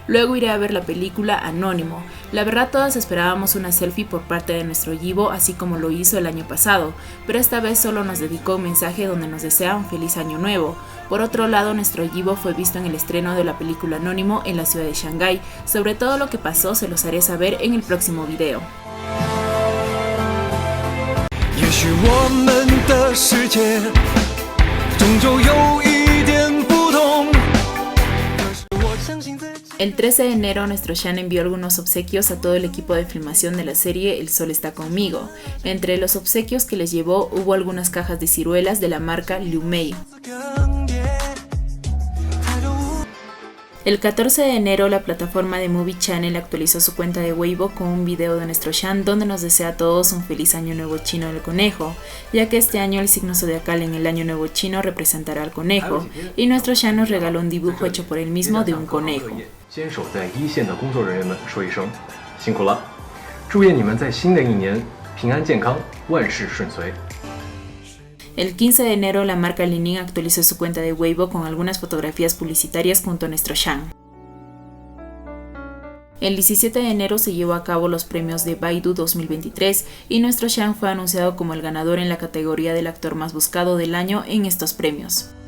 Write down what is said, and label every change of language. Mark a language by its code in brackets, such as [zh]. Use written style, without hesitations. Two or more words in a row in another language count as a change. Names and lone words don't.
[es] Luego iré a ver la película Anónimo. La verdad todas esperábamos una selfie por parte de nuestro Yibo, así como lo hizo el año pasado, pero esta vez solo nos dedicó un mensaje donde nos desea un feliz año nuevo. Por otro lado, nuestro Yibo fue visto en el estreno de la película Anónimo en la ciudad de Shanghái. Sobre todo lo que pasó se los haré saber en el próximo video. [zh] 也许我们的世界终究有一点不同，可是我相信自己。 [es] El 13 de enero, nuestro Shan envió algunos obsequios a todo el equipo de filmación de la serie El Sol Está Conmigo. Entre los obsequios que les llevó hubo algunas cajas de ciruelas de la marca Liu Mei. El 14 de enero, la plataforma de Movie Channel actualizó su cuenta de Weibo con un video de nuestro Shan donde nos desea a todos un feliz año nuevo chino del conejo, ya que este año el signo zodiacal en el año nuevo chino representará al conejo, y nuestro Shan nos regaló un dibujo hecho por él mismo de un conejo. [zh] 坚守在一线的工作人员们说一声辛苦了，祝愿你们在新的一年平安健康，万事顺遂。 [es] El 15 de enero, la marca Li-Ning actualizó su cuenta de Weibo con algunas fotografías publicitarias junto a nuestro Shan. El 17 de enero se llevó a cabo los premios de Baidu 2023 y nuestro Shan fue anunciado como el ganador en la categoría del actor más buscado del año en estos premios.